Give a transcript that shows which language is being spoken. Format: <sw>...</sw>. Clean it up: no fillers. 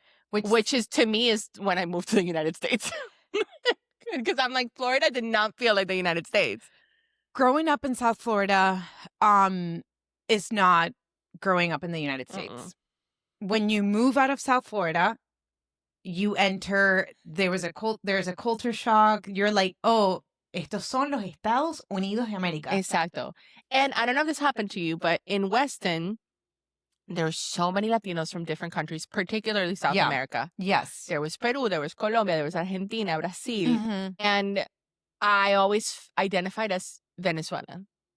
<en>Which is to me is when I moved to the United States. Because I'm like, Florida did not feel like the United States. Growing up in South Florida is not growing up in the United States. When you move out of South Florida, you enter, there's a culture shock.</en> <es>You're like, oh, estos son los Estados Unidos de América. Exacto.</es> <en>And I don't know if this happened to you, but in Weston, there were so many Latinos from different countries, particularly South America. Yes. There was Peru, there was Colombia, there was Argentina, Brazil. Mhm. And I always identified as Venezuelan.</en>